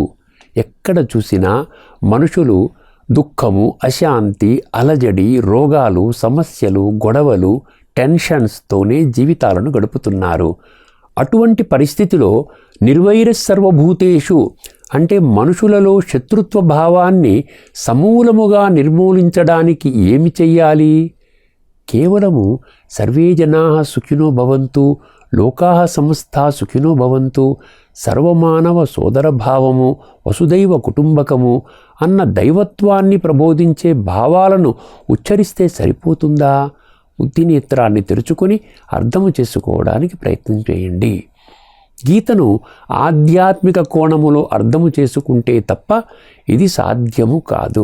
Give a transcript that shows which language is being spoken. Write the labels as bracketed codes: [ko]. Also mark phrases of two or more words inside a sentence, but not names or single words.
[te] ఎక్కడ చూసినా మనుషులు దుఃఖము, అశాంతి, అలజడి, రోగాలు, సమస్యలు, గొడవలు, టెన్షన్స్తోనే జీవితాలను గడుపుతున్నారు. అటువంటి పరిస్థితిలో [sa] నిర్వైర సర్వభూతేషు [te] అంటే మనుషులలో శత్రుత్వ భావాన్ని సమూలముగా నిర్మూలించడానికి ఏమి చెయ్యాలి? [sa] కేవలము సర్వే జనాః సుఖినో భవంతు, లోకాః సమస్తా సుఖినో భవంతు, [te] సర్వమానవ సోదరభావము, వసుదైవ కుటుంబకము అన్న దైవత్వాన్ని ప్రబోధించే భావాలను ఉచ్చరిస్తే సరిపోతుందా? బుద్ధినేత్రాన్ని తెరుచుకొని అర్థము చేసుకోవడానికి ప్రయత్నం చేయండి. గీతను ఆధ్యాత్మిక కోణములో అర్థము చేసుకుంటే తప్ప ఇది సాధ్యము కాదు.